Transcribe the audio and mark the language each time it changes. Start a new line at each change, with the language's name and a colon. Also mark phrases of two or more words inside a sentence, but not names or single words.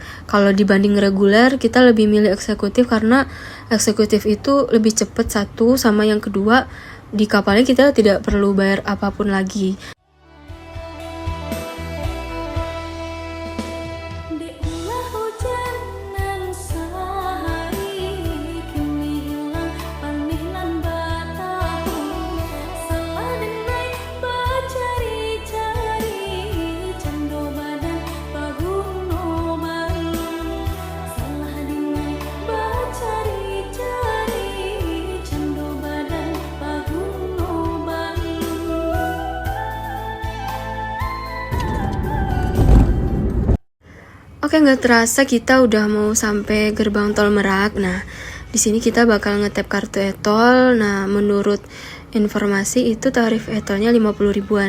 Indonesian: Kalau dibanding reguler, kita lebih milih eksekutif karena eksekutif itu lebih cepat, satu, sama yang kedua, di kapalnya kita tidak perlu bayar apapun lagi.
Minangkabau: kehujanan sehari kini hilang panih lan batahu salah denai bacari-cari cando badan paguno balu salah denai bacari-cari cando badan paguno balu.
Indonesian: Oke, nggak terasa kita udah mau sampai gerbang tol Merak. Nah, di sini kita bakal ngetap kartu e-tol. Nah, menurut informasi itu tarif e-tolnya 50 ribuan.